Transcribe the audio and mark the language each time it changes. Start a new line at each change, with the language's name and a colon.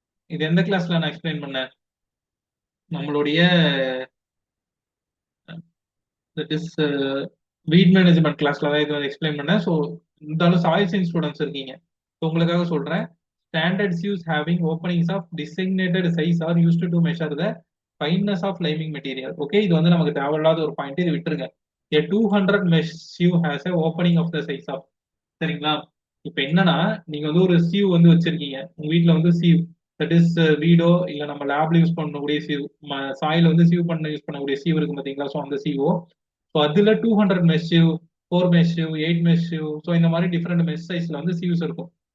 Tamil: இது எந்த கிளாஸ்ல நான் எக்ஸ்பிளைன் பண்ணேன்? நம்மளுடைய தட் இஸ் வீட் மேனேஜ்மெண்ட் கிளாஸ்ல தான் இது எக்ஸ்பிளைன் பண்ணேன். ஸோ இருந்தாலும் சாயில் சயின்ஸ் ஸ்டூடெண்ட்ஸ் இருக்கீங்க, ஸோ உங்களுக்காக சொல்றேன்.
English: Standard sieves having openings of designated size are used to measure the fineness of liming material.
Tamil: Okay, இது வந்து நமக்கு தேவையில்லாத ஒரு பாயிண்ட், இது விட்டுருங்க.
English: A 200 mesh sieve has a opening of the size of.
Tamil: சரிங்களா? இப்ப என்னன்னா நீங்க வந்து ஒரு சீவ் வந்து வச்சிருக்கீங்க உங்க வீட்ல வந்து சீவ், தட் இஸ் வீடோ இல்ல நம்ம லேப்ல யூஸ் பண்ணக்கூடிய சீவ், சாயில வந்து சீவ் பண்ண யூஸ் பண்ணக்கூடிய சீவ் இருக்கு பாத்தீங்களா? ஸோ அந்த சீவோ, ஸோ அதுல 200 mesh sieve, 4 mesh sieve, 8 mesh sieve, so இந்த மாதிரி டிஃப்ரெண்ட் மெஷ் சைஸ்ல வந்து சீவ்ஸ் இருக்கும்.